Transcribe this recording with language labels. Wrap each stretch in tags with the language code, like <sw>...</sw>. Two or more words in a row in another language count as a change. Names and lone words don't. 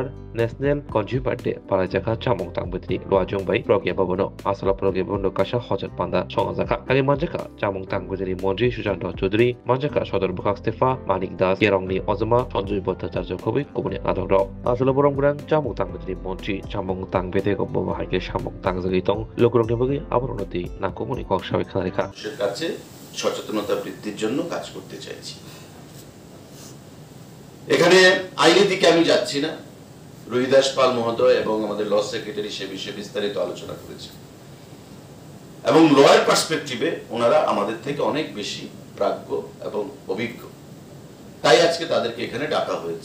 <trp>नेशनल कन्ज्यूमर डे पालाजाका चामंग तांबति लवाजों बाय प्रगेबाबनो आसला प्रगेबनो कासा हजत पान्दा संगाजाका आगे मानजाका चामंग तांबति मन्त्री सुजान्त चौधरी मानजाका सदर बुखाक स्टेफा मानिक दास केरंनि अजमा सञ्जय भट्टाचार्य खबै कुबुनि आदर आसला बरंगुरां चामंग तांबति मन्त्री चामंग तांबेते गब्बो हाइके चामंग तांजगै तं लोकरंनि बगै आबरनति नाकुमुनि कक्षावे खारिखा</trp> <bn>কাছে সচেতনতা বৃদ্ধির জন্য কাজ করতে চাইছি। এখানে আইনি দিকে আমি যাচ্ছি না, রুহিদাস পাল মহোদয় এবং আমাদের</bn> <en>law secretary</en> <bn>সে বিষয়ে বিস্তারিত আলোচনা করেছে এবং</bn> <en>lawyer perspectiveে</en> <bn>ওনারা আমাদের থেকে অনেক বেশি প্রাজ্ঞ এবং অভিজ্ঞ, তাই আজকে তাদেরকে এখানে ডাকা হয়েছে।</bn>